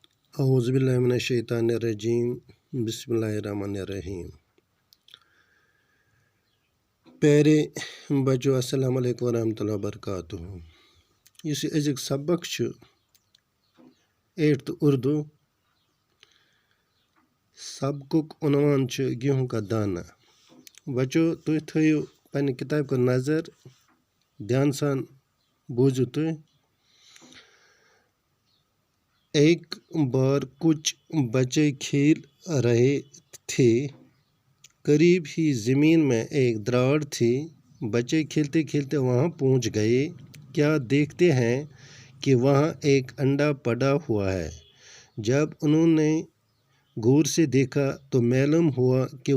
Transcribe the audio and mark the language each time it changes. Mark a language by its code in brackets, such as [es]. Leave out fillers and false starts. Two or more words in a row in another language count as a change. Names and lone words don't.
[ar] اعوذ باللہ من الشیطان الرجیم بسم اللہ الرحمن الرحیم [ur] پیارے بچو [ar] السلام علیکم ورحمۃ اللہ وبرکاتہ [ks] اس ازیک سبق [ar] 8th اردو [ks] سبقک عنوان گیہوں کا دانہ بچو تُہۍ تھٲیِو پنٛنہِ کِتابہِ کُن نظر دھیان سان بوٗزِو تُہۍ [ur] ایک بار کچھ بچے کھیل رہے تھے قریب ہی زمین میں ایک دراڑ تھی بچے کھیلتے کھیلتے وہاں پہنچ گئے کیا دیکھتے ہیں کہ وہاں ایک انڈا پڑا ہوا ہے جب انہوں نے غور سے دیکھا تو معلوم ہوا کہ